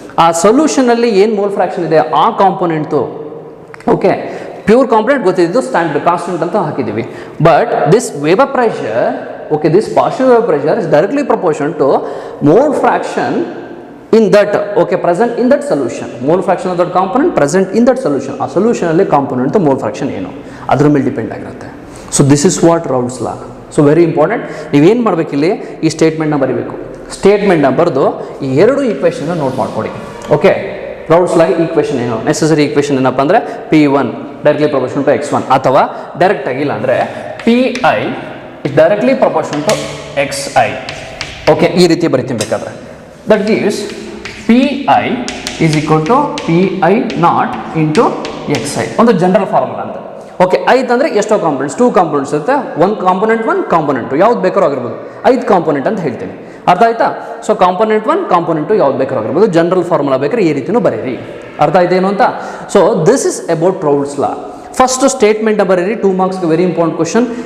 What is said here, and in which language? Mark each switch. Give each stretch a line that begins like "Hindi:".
Kannada: ಆ ಸೊಲ್ಯೂಷನಲ್ಲಿ ಏನು mole fraction ಇದೆ ಆ ಕಾಂಪೊನೆಂಟ್ದು. ಓಕೆ, ಪ್ಯೂರ್ ಕಾಂಪೊನೆಂಟ್ ಗೊತ್ತಿದ್ದು ಸ್ಟ್ಯಾಂಡರ್ಡ್ ಕಾನ್ಸ್ಟೆಂಟ್ ಅಂತ ಹಾಕಿದ್ದೀವಿ.
English: But this vapour pressure, okay, this partial vapour pressure is directly proportional to mole fraction in that, okay, present in that solution. Mole fraction of that component present in that solution.
Kannada: ಆ ಸೊಲ್ಯೂಷನಲ್ಲಿ component to mole fraction ಏನು ಅದ್ರ ಮೇಲೆ depend ಆಗಿರುತ್ತೆ.
English: So this is what Raoult's law. So very important.
Kannada: ನೀವೇನು ಮಾಡಬೇಕಿಲ್ಲಿ, ಈ ಸ್ಟೇಟ್ಮೆಂಟ್ನ ಬರೀಬೇಕು. ಸ್ಟೇಟ್ಮೆಂಟ್ನ ಬರೆದು ಈ 2 ಈಕ್ವೇಷನ್ನ ನೋಟ್ ಮಾಡ್ಕೊಳ್ಳಿ. ಓಕೆ, ರೌಲ್ಸ್ ಲಾಗೆ ಈಕ್ವೇಷನ್ ಏನು, ನೆಸೆಸರಿ ಈಕ್ವೇಷನ್ ಏನಪ್ಪ ಅಂದರೆ P1 directly proportional to x1, ಅಥವಾ ಡೈರೆಕ್ಟ್ ಆಗಿಲ್ಲ ಅಂದರೆ
English: PI is directly proportional to XI.
Kannada: Okay, ಈ ರೀತಿ ಬರಿತೀನಿ ಬೇಕಾದ್ರೆ.
English: That gives P PI is equal to PI naught into XI
Kannada: ಒಂದು ಜನರಲ್ ಫಾರ್ಮುಲಾ ಅಂತ. ಓಕೆ, 5 ಅಂದರೆ ಎಷ್ಟೋ ಕಾಂಪೊನೆಂಟ್ಸ್, 2 ಕಾಂಪೊನೆಂಟ್ಸ್ ಇರುತ್ತೆ, 1 ಕಾಂಪೊನೆಂಟ್ 1 ಕಾಂಪೊನೆಂಟ್ 2 ಯಾವ್ದು ಬೇಕಾದ್ರೂ ಆಗಿರ್ಬೋದು, 5 ಕಾಂಪೊನೆಂಟ್ ಅಂತ ಹೇಳ್ತೀನಿ. ಅರ್ಥ ಆಯ್ತಾ? ಸೊ ಕಾಂಪೊನೆಂಟ್ 1 ಕಾಂಪೊನೆಂಟ್ 2 ಯಾವ್ದು ಬೇಕಾದ್ರೂ ಆಗಿರ್ಬೋದು, ಜನರಲ್ ಫಾರ್ಮುಲಾ ಬೇಕಾದ್ರೆ ಈ ರೀತಿನೂ ಬರೀರಿ. ಅರ್ಥ ಆಯ್ತೇನು ಅಂತ?
English: So this is about Raoult's law. First statement ಬರೀರಿ, 2 ಮಾರ್ಕ್ಸ್ಗೆ very important question.